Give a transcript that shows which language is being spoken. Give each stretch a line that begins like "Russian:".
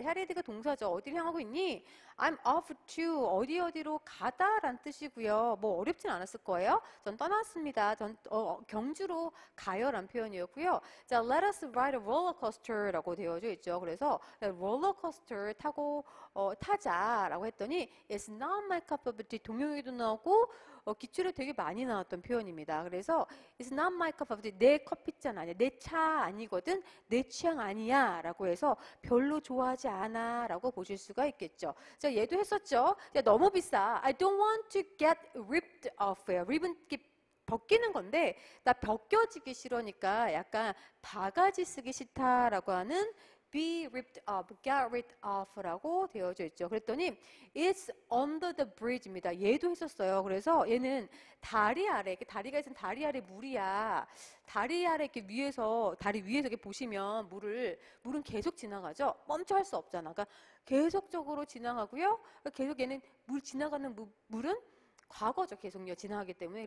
Korean: headed가 동사죠. 어디를 향하고 있니?
English: I'm off to
Korean: 어디로 가다라는 뜻이고요. 뭐 어렵진 않았을 거예요. 전 떠났습니다. 전 경주로 가요라는 표현이었고요. 자,
English: let us ride a roller coaster
Korean: 라고 되어져 있죠. 그래서 롤러코스터 타고 타자라고 했더니
English: it's not my cup of tea
Korean: 동용에도 나오고 기출에 되게 많이 나왔던 표현입니다. 그래서
English: it's not my cup of tea
Korean: 내 커피잔 아니야. 내 차 아니거든. 내 취향 아니야. 라고 해서 별로 좋아하지 않아. 라고 보실 수가 있겠죠. 자, 얘도 했었죠. 야, 너무 비싸.
English: I don't want to get ripped off.
Korean: 립은 벗기는 건데 나 벗겨지기 싫으니까 약간 바가지 쓰기 싫다라고 하는
English: be ripped off, get rid off
Korean: 라고 되어져 있죠. 그랬더니
English: it's under the bridge
Korean: 입니다. 얘도 했었어요. 그래서 얘는 다리 아래, 이렇게 다리가 있으면 다리 아래 물이야. 다리 아래 이렇게 위에서 다리 위에서 이렇게 보시면 물은 계속 지나가죠. 멈춰 할 수 없잖아. 그러니까 계속적으로 지나가고요. 계속 얘는 물 지나가는 물은 과거죠. 계속요. 지나가기 때문에.